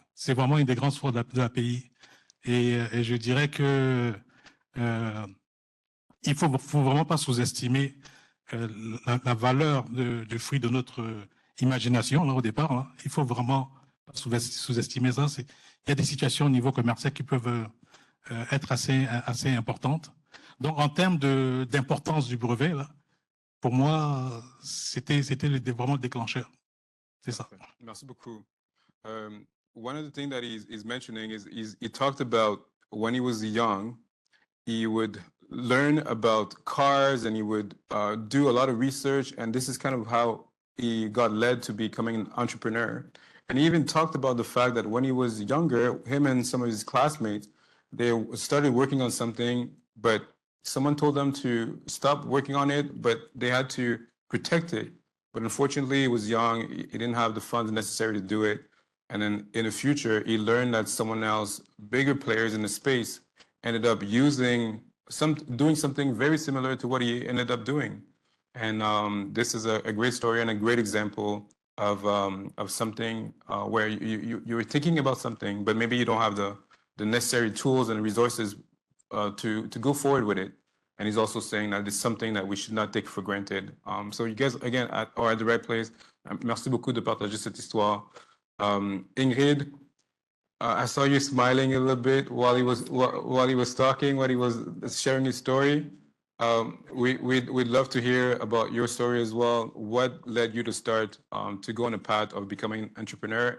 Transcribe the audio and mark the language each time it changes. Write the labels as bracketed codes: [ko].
[fr] C'est vraiment une des grandes forces de l'API. Et je dirais que il faut vraiment pas sous-estimer la valeur du fruit de notre imagination là au départ. Là. Il faut vraiment pas sous-estimer ça. Il y a des situations au niveau commercial qui peuvent être assez importantes. Donc en termes d'importance du brevet là. Pour moi, c'était vraiment le déclencheur. C'est ça. Merci beaucoup. [en] One of the things that he's mentioning is he talked about when he was young, he would learn about cars and he would do a lot of research. And this is kind of how he got led to becoming an entrepreneur. And he even talked about the fact that when he was younger, him and some of his classmates, they started working on something, but someone told them to stop working on it, but they had to protect it. But unfortunately, he was young. He didn't have the funds necessary to do it. And then in the future, he learned that someone else, bigger players in the space, ended up doing something very similar to what he ended up doing. And this is a great story and a great example of something where you're thinking about something, but maybe you don't have the necessary tools and resources to go forward with it. And he's also saying that it's something that we should not take for granted. So you guys, again, are at the right place. [fr] Merci beaucoup de partager cette histoire. [en] Ingrid, I saw you smiling a little bit while he was talking, while he was sharing his story. We'd love to hear about your story as well. What led you to start to go on a path of becoming an entrepreneur?